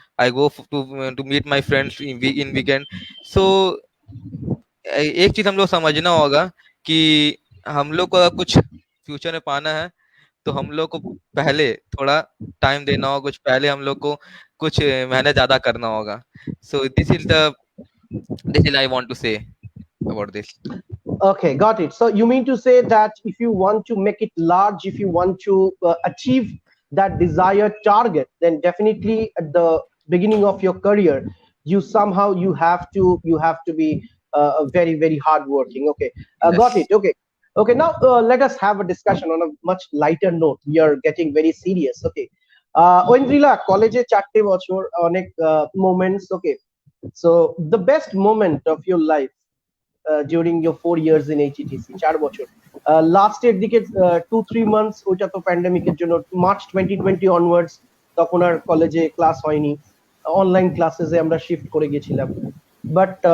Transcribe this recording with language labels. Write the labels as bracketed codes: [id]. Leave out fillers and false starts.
[en] I go to meet my friends in weekend. [hi] So एक चीज हम लोग समझना होगा कि हम लोग को अगर कुछ फ्यूचर में पाना है तो हम लोग को पहले थोड़ा टाइम देना होगा, कुछ पहले हम लोग को कुछ मेहनत ज्यादा करना होगा. [en] So this is I want to say about this. Okay, got it. So you mean to say that if you want to make it large, if you want to achieve that desired target, then definitely at the beginning of your career, you have to be very hardworking. Okay, got it. Yes. Okay, okay. Now let us have a discussion on a much lighter note. We are getting very serious. [bn] Okay, Oindrila, college চারটে বছর অনেক moments. [en] Okay, so the best moment of your life during your 4 years in HETC, [bn] 4 বছর লাস্টের দিকে 2-3 months ওইটা তো প্যান্ডেমিকের জন্য মার্চ 2020 অনওয়ার্ডস তখন আর কলেজে ক্লাস হয়নি, অনলাইন ক্লাসেসে আমরা শিফট করে গেছিলাম, বাট